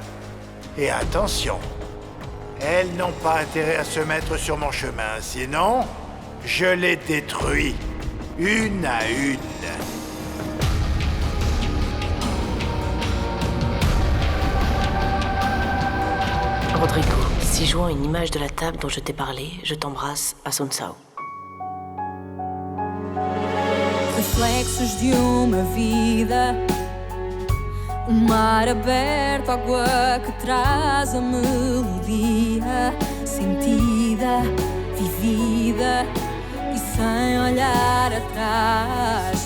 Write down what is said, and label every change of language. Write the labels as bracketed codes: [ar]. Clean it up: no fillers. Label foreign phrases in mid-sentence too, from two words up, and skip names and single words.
[fr] Et attention, elles n'ont pas intérêt à se mettre sur mon chemin, sinon, je les détruis, une à une. Rodrigo, si joint une image de la table dont je t'ai parlé, je t'embrasse à Sonsao. [pt] Reflexos de uma vida, mar aberto, água que traz a melodia, sentida, vivida e sem olhar atrás.